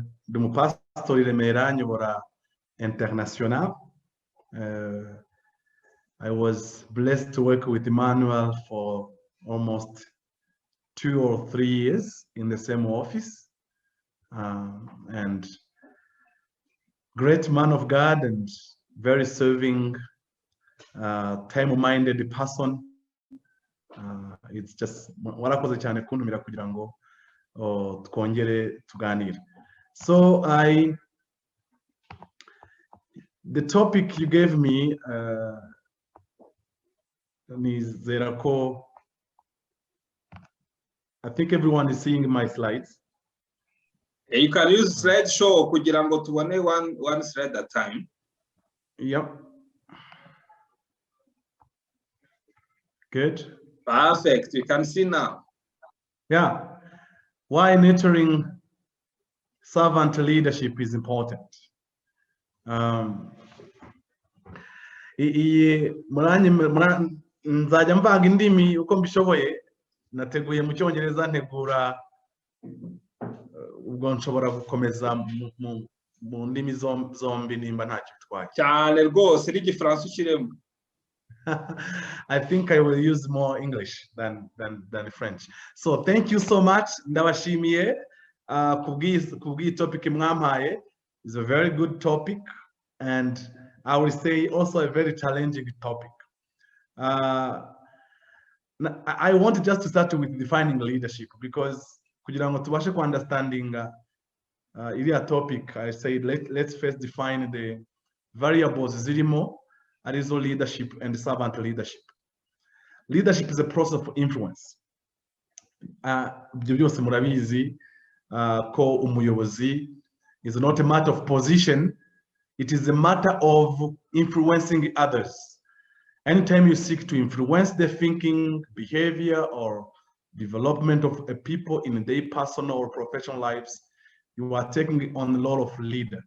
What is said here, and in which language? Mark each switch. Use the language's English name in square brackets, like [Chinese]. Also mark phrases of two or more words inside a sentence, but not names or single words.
[Kinyarwanda] ndi umupastori Remera nyobora international. [English] I was blessed to work with Emmanuel for almost 2 or 3 years in the same office, and great man of God and very serving, time-minded person. It's just [Kinyarwanda] warakoze cyane kuntumira kugira ngo twongere tuganire. [English] So the topic you gave me, [Kinyarwanda] nizera ko [English] I think everyone is seeing my slides. You can use slideshow [Kinyarwanda] kugira ngo tubone [English] one slide at a time. Yep. Good. Perfect. You can see now. Yeah. Why nurturing servant leadership is important. [Kinyarwanda] Nzajya mvanga indimi uko mbishoboye. Nateguye mu Cyongereza ntegura ubwo nshobora gukomeza mu ndimi zombi nimba ntacyo bitwaye. Cyane rwose n'igifaransa ukiremo. [English] I think I will use more English than French. So thank you so much. [Kinyarwanda] Ndabashimiye kubwi topic mwampaye. [English] It's a very good topic, and I will say also a very challenging topic. I want just to start with defining leadership, because [Kinyarwanda] kugira ngo tubashe ku [English] understanding iriya topic, I said let's first define the variables [Kinyarwanda] zirimo arizo [English] leadership and servant leadership. Leadership is a process of influence. [Kinyarwanda] Ibyo byose murabizi ko umuyobozi [English] is not a matter of position, it is a matter of influencing others. Anytime you seek to influence the thinking, behavior, or development of a people in their personal or professional lives, you are taking on the role of leader.